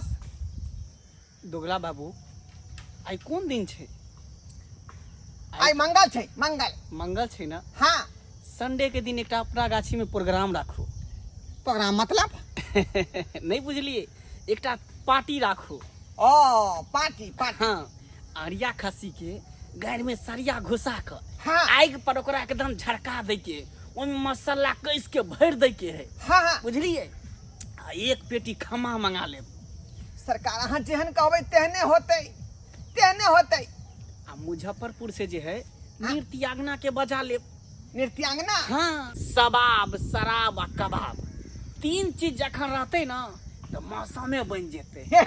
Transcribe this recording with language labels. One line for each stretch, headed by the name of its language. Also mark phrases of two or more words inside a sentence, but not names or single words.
Maithili: दोगला बाबू आई कौन दिन छे आई मंगल छै मंगल छे ना हाँ संडे के दिन एक अपना गाछी में प्रोग्राम राखू प्रोग्राम मतलब नहीं बुझलिए एक पार्टी राखू ओ पार्टी हाँ आरिया खसी के गाड़ में सरिया घुसा कर हाँ। आग पर ओकरा एकदम झड़का दे के ओमे मसाला कस के भर दे के है हाँ हाँ बुझलिए आ एक पेटी खमा मंगा ले सरकार अहाँ जेहन कहबै तेहने होते आ मुजफ्फरपुर से जे है नृत्यांगना के बजा ले नृत्यांगना हाँ सबाब शराब आ कबाब 3 चीज जखन रहते ना तो मौसमे बन जेते